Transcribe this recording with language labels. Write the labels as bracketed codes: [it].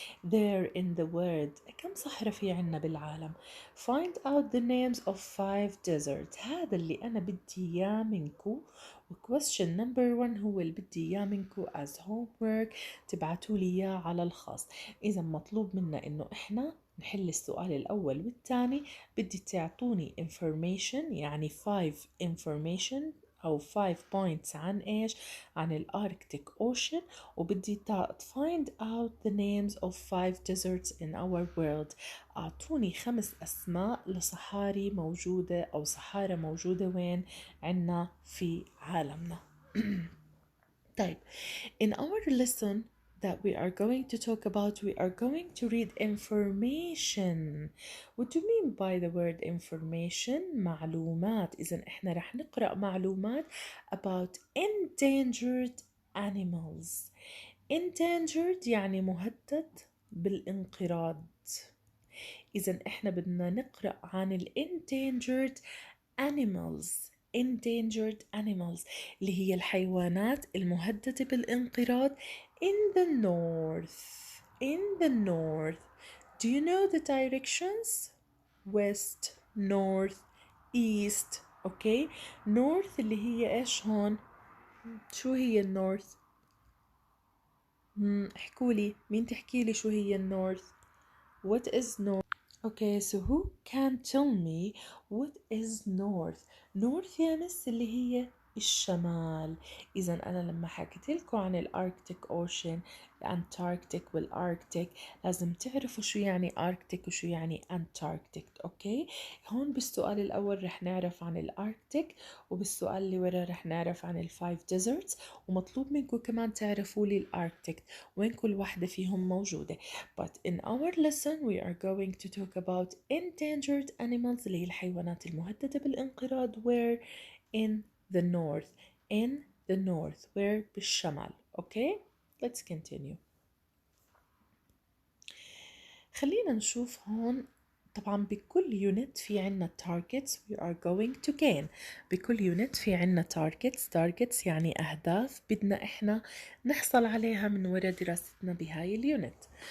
[en] there in the world [ar] كم صحراء في عنا بالعالم. [en] find out the names of 5 deserts، [ar] هذا اللي أنا بدي إياه منكو. [en] question number 1 [ar] هو اللي بدي إياه منكو [en] as homework، [ar] تبعتوا لي إياه على الخاص. إذا مطلوب منا إنه إحنا نحل السؤال الأول والثاني، بدي تعطوني information يعني 5 information أو 5 points عن إيش؟ عن الأركتيك أوشن، وبدي [en] find out the names of 5 deserts in our world. [ar] أعطوني 5 أسماء لصحاري موجودة أو صحارى موجودة وين؟ عنا في عالمنا. طيب [en] in our lesson that we are going to talk about we are going to read information. What do you mean by the word information؟ [ar] معلومات. إذا إحنا رح نقرأ معلومات [en] about endangered animals. [ar] endangered يعني مهدد بالانقراض. إذا إحنا بدنا نقرأ عن ال [en] endangered animals. endangered animals [ar] اللي هي الحيوانات المهددة بالانقراض [en] in the north. in the north. Do you know the directions؟ west, north, east. okay north [ar] اللي هي ايش هون؟ شو هي النورث؟ احكوا لي، مين تحكي لي شو هي النورث؟ [en] what is north؟ Okay, so who can tell me what is north؟ [ar] north يا مس اللي هي الشمال. إذا أنا لما حكيت لكم عن الأركتيك أوشن، الأنتاركتيك والأركتيك، لازم تعرفوا شو يعني أركتيك وشو يعني أنتاركتيك. أوكي، هون بالسؤال الأول رح نعرف عن الأركتيك، وبالسؤال اللي ورا رح نعرف عن الفايف ديزرتس، ومطلوب منكم كمان تعرفوا لي الأركتيك وين كل واحدة فيهم موجودة. [en] But in our lesson we are going to talk about endangered animals [ar] اللي هي الحيوانات المهددة بالانقراض. [en] Where in the north. In the north. [ar] Where بالشمال. [en] Okay, let's continue. [ar] خلينا نشوف هون. طبعا بكل يونت في عنا [en] targets we are going to gain. [ar] بكل يونت في عنا targets يعني أهداف بدنا إحنا نحصل عليها من وراء دراستنا بهاي اليونت.